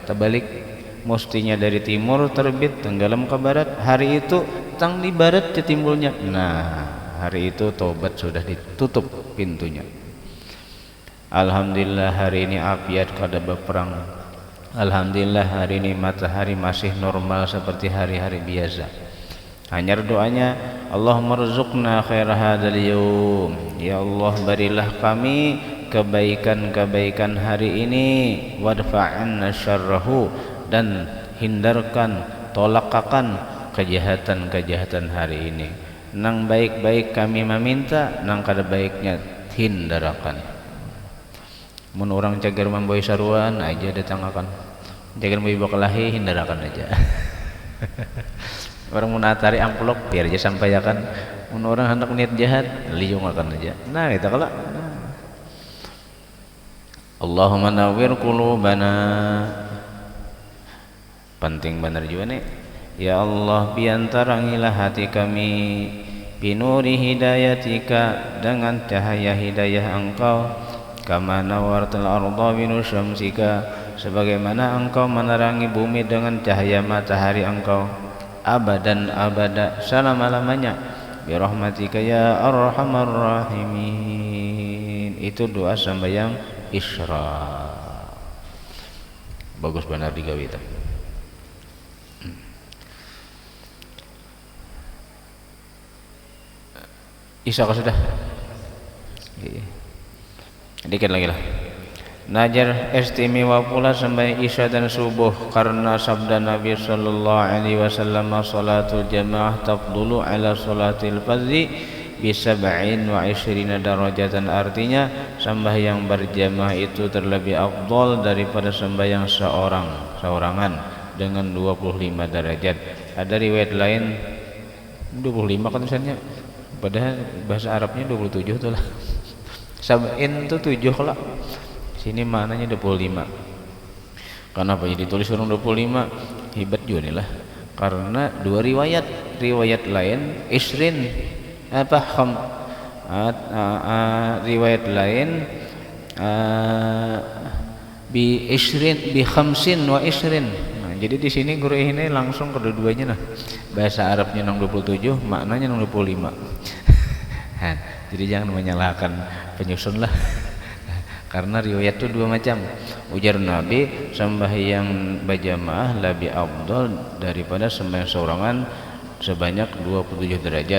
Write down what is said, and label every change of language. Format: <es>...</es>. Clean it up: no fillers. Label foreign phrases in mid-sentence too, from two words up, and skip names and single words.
<bjn>Terbalik, mestinya dari timur terbit tenggelam ke barat, hari itu tang di barat timbulnya.</bjn> <id>Nah, hari itu taubat sudah ditutup pintunya.</id> <bjn>Alhamdulillah hari ini afiat kada berperang.</bjn> <id>Alhamdulillah hari ini matahari masih normal seperti hari-hari biasa. Hanya doanya,</id> <ar>اللهم ارزقنا خير هذا اليوم.</ar> <id>Ya Allah, berilah kami kebaikan-kebaikan hari ini,</id> <ar>وادفع عنا شره,</ar> <id>dan hindarkan, tolakakan kejahatan-kejahatan hari ini.</id> <bjn>Nang baik-baik kami meminta, nang kada baiknya hindarkan. Mun orang cager mamboy saruan aja datang akan. Cager mau bakalahi hindarkan aja. Orang mau natari amplop biar aja sampaikan. Mun orang hendak niat jahat liung akan aja.</bjn> <id>Nah itu kalau</id> <ar>اللهم نور قلوبنا,</ar> <id>penting benar juga nih. Ya Allah, piantarangilah hati kami</id> <ar>بنور هدايتك,</ar> <id>dengan cahaya hidayah Engkau,</id> <ar>كما نورت الأرض بنور شمسك,</ar> <id>sebagaimana Engkau menerangi bumi dengan cahaya matahari Engkau,</id> <ar>أبدا أبدا,</ar> <id>selama-lamanya,</id> <ar>برحمتك يا أرحم الراحمين.</ar> <id>Itu doa sembahyang Isra.</id> <bjn>Bagus benar digawe itu. Isya sudah.</bjn> <id>Dikit lagi lah. Najar istimewa pula sembahyang Isya dan subuh karena sabda Nabi sallallahu alaihi wasallam,</id> <ar>صلاة الجماعة تفضل على صلاة الفرض ب 27 درجة.</ar> <id>Artinya sembahyang berjamaah itu terlebih afdal daripada sembahyang seorangan dengan 25 derajat. Ada riwayat lain 25 kan tulisannya, padahal bahasa Arabnya 27 tuh lah. Sab'in itu 7 lah. Sini maknanya 25. Kenapa jadi tulis orang 25? Hebat juga nih lah. Karena dua riwayat lain isrin apa riwayat lain</id> <ar>بعشرين بخمس وعشرين.</ar> <id>Nah, jadi di sini guru ini langsung kedua-duanya nah. Bahasa Arabnya 27, maknanya 25. Nah, jadi jangan menyalahkan penyusun lah. Karena riwayat itu dua macam. Ujar Nabi, sembahyang berjamaah lebih afdal daripada sembahyang seorangan sebanyak 27 derajat.</id>